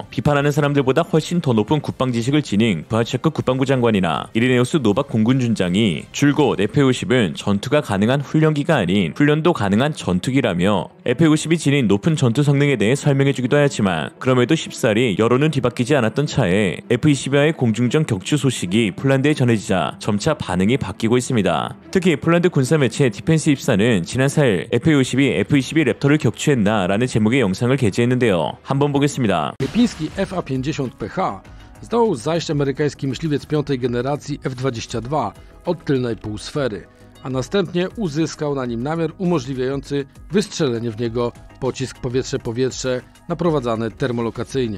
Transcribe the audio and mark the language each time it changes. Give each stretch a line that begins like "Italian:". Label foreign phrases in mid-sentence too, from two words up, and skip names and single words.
Korean: 비판하는 사람들보다 훨씬 더 높은 국방 지식을 지닌 부하체크 국방부 장관이나 이리네우스 노박 공군준장이 줄곧 F-50은 전투가 가능한 훈련기가 아닌 훈련도 가능한 전투기라며 F-50이 지닌 높은 전투 성능에 대해 설명해주기도 하였지만 그럼에도 쉽사리 여론은 뒤바뀌지 않았던 차에 F-22와의 공중전 격추 소식이 폴란드에 전해지자 점차 반응이 바뀌고 있습니다. 특히 폴란드 군사매체 디펜스 입사는 지난 4일 F-52 F-22 랩터를 격추했나 라는 제목의 영상을 게재했는데요. 한번 보겠습니다.
Polish: Filipiński FA-50PH zdołał zajść amerykański myśliwiec piątej generacji F-22 od tylnej półsfery. a następnie uzyskał na nim namiar umożliwiający wystrzelenie w niego pocisk powietrze-powietrze naprowadzany termolokacyjnie.